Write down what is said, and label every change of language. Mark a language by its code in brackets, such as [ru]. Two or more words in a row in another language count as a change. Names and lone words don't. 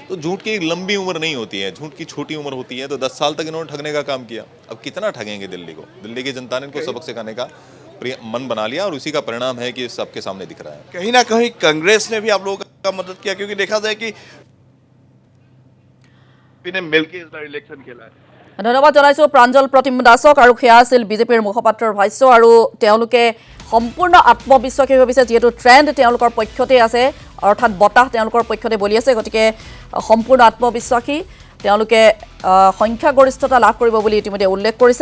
[hi] तो झूठ की लंबी उम्र नहीं होती है, झूठ की छोटी उम्र होती है। तो 10 साल तक इन्होंने ठगने का काम किया, अब कितना ठगेंगे दिल्ली को? दिल्ली की जनता ने इनको सबक सिखाने का मन बना लिया और उसी का परिणाम है कि सबके सामने दिख रहा है। कहीं ना कहीं कांग्रेस ने भी आप लोगों का मदद किया, क्योंकि देखा जाए कि मिलकर इस बार इलेक्शन खेला है। [as] ধন্যবাদ জনাইছো প্ৰাঞ্জল প্ৰতিম দাসক। আৰু সেয়া আছিল বিজেপিৰ মুখপাত্ৰৰ ভাষ্য আৰু তেওঁলোকে সম্পূৰ্ণ আত্মবিশ্বাসী ভাবিছে, যিহেতু ট্ৰেণ্ড তেওঁলোকৰ পক্ষতে আছে, অৰ্থাৎ বতাহ তেওঁলোকৰ পক্ষতে বলি আছে, গতিকে সম্পূৰ্ণ আত্মবিশ্বাসী তেওঁলোকে সংখ্যাগৰিষ্ঠতা লাভ কৰিব বুলি ইতিমধ্যে উল্লেখ কৰিছে।